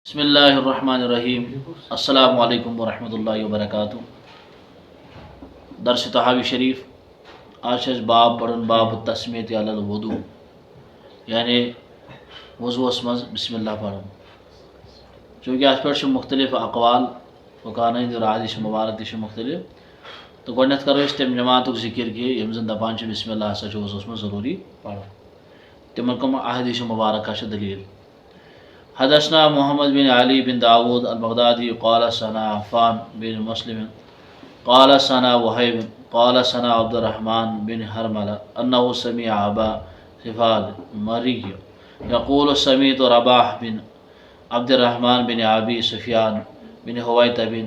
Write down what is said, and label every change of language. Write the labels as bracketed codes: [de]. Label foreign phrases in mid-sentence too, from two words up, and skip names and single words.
[ar] بسم اللہ الرحمن الرحیم السلام علیکم ورحمۃ اللہ وبرکاتہ [ks] درس تحاوی شریف آج باب پڑھن باب تسمیت علی الوضو یعنی وضوس مز بسم اللہ پڑھن چونکہ ات پہ مختلف اقوال فقہاءن ہند اور حدیث مبارک تہ مختلف تو گۄڈنیتھ کرو أسۍ تمہِ جماعتُک ذکر کہ یم زن دپان چھِ بسم اللہ ہسا چھُ وضوس مز ضروری پڑھن تمن کم احادیث مبارکہ چھِ دلیل [ar] حدثنا محمد بن علي بن داود البغدادي قال سنا عفان بن مسلم قال سنا وهيب قال سنا عبد الرحمن بن حرملة أنه سمع أبا سفال مري يقول سمعت رباح بن عبد الرحمن بن أبي سفيان بن هويت بن